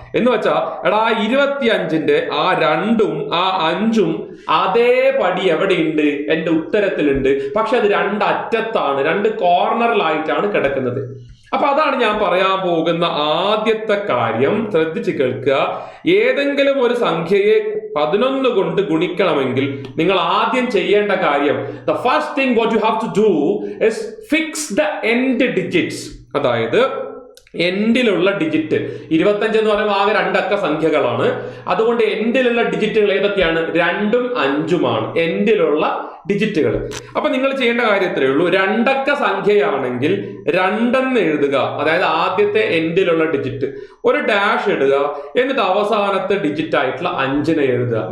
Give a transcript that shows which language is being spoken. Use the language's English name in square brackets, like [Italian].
[Malayalam] എന്ന് വെച്ചാ എടാ 25ന്റെ ആ 2ഉം ആ 5ഉം അതേപടി എവിടെയുണ്ട്? എന്റെ ഉത്തരത്തിലുണ്ട്. പക്ഷെ അത് 2 അറ്റത്താണ്, 2 കോർണറിലായിട്ടാണ് കിടക്കുന്നത്. അപ്പൊ അതാണ് ഞാൻ പറയാൻ പോകുന്ന ആദ്യത്തെ കാര്യം. ശ്രദ്ധിച്ച് കേൾക്കുക. ഏതെങ്കിലും ഒരു സംഖ്യയെ 11 കൊണ്ട് ഗുണിക്കണമെങ്കിൽ നിങ്ങൾ ആദ്യം ചെയ്യേണ്ട കാര്യം, [English] the first thing what you have to do is fix the end digits. [Malayalam] അതായത് എൻഡിലുള്ള ഡിജിറ്റ്. 25 എന്ന് പറയുമ്പോൾ ആകെ 2 അക്ക സംഖ്യകളാണ്. അതുകൊണ്ട് എൻഡിലുള്ള ഡിജിറ്റുകൾ ഏതൊക്കെയാണ്? 2ഉം 5ഉമാണ് എൻഡിലുള്ള ഡിജിറ്റുകൾ. അപ്പൊ നിങ്ങൾ ചെയ്യേണ്ട കാര്യത്രേ ഉള്ളൂ, 2 അക്ക സംഖ്യയാണെങ്കിൽ 2 എന്ന് എഴുതുക, അതായത് ആദ്യത്തെ എൻഡിലുള്ള ഡിജിറ്റ്, ഒരു ഡാഷ് ഇടുക, എന്നിട്ട് അവസാനത്തെ ഡിജിറ്റ് ആയിട്ടുള്ള 5നെ എഴുതുക.